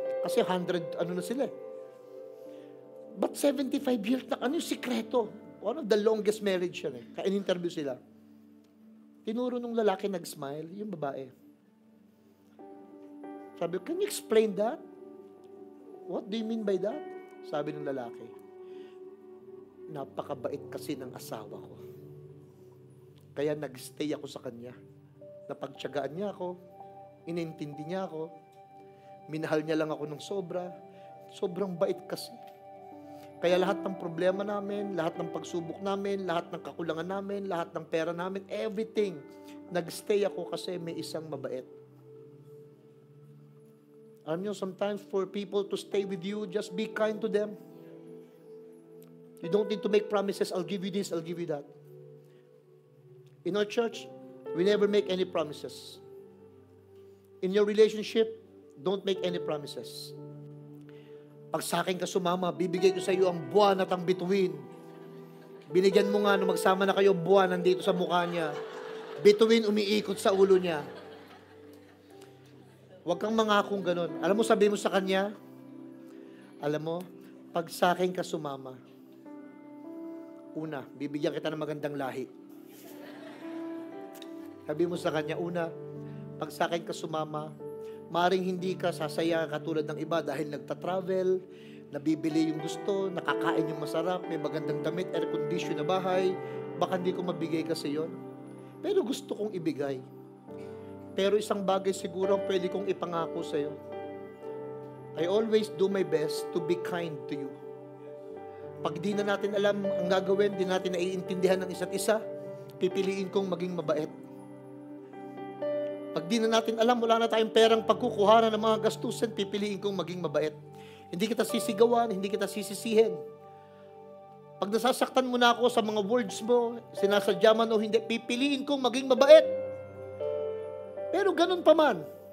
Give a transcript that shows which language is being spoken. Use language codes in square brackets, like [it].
[tl] Kasi 100, na sila. But 75 years na, ano yung sikreto? [en] One of the longest marriage [tl] yan eh. Kaya in-interview sila. Tinuro nung lalaki nag-smile, yung babae. [en] Sabi, can you explain that? What do you mean by that? [tl] Sabi ng lalaki, napakabait kasi ng asawa ko. Kaya nag-stay ako sa kanya. Napagtiyagaan niya ako, inintindi niya ako, minahal niya lang ako ng sobra. Sobrang bait kasi. Kaya lahat ng problema namin, lahat ng pagsubok namin, lahat ng kakulangan namin, lahat ng pera namin, everything, nag-stay ako kasi may isang mabait. Alam nyo, [en] sometimes for people to stay with you, just be kind to them. You don't need to make promises, I'll give you this, I'll give you that. In our church, we never make any promises. In your relationship, don't make any promises. [tl] Pag sa akin ka sumama, bibigay ko sa iyo ang buwan at ang bituin. Binigyan mo nga nung magsama na kayo buwan nandito sa mukha niya. Bituin umiikot sa ulo niya. Huwag kang mangakong ganun. Alam mo, sabi mo sa kanya, alam mo, pag sa akin ka sumama, una, bibigyan kita ng magandang lahi. Sabi mo sa kanya, una, pag sa akin ka sumama, maring hindi ka sasaya katulad ng iba dahil nagta-travel, nabibili yung gusto, nakakain yung masarap, may magandang damit, air-condition na bahay, baka hindi ko mabigay kasi yon. Pero gusto kong ibigay. Pero isang bagay siguro ang pwede kong ipangako sa'yo. [en] I always do my best to be kind to you. [tl] Pag di na natin alam ang gagawin, di natin naiintindihan ng isa't isa, pipiliin kong maging mabait. Pag di na natin alam, wala na tayong perang pagkukuhanan ng mga gastusin, pipiliin kong maging mabait. Hindi kita sisigawan, hindi kita sisisihin. Pag nasasaktan mo na ako sa mga words mo, sinasadya man o hindi, pipiliin kong maging mabait. Pero ganun pa man.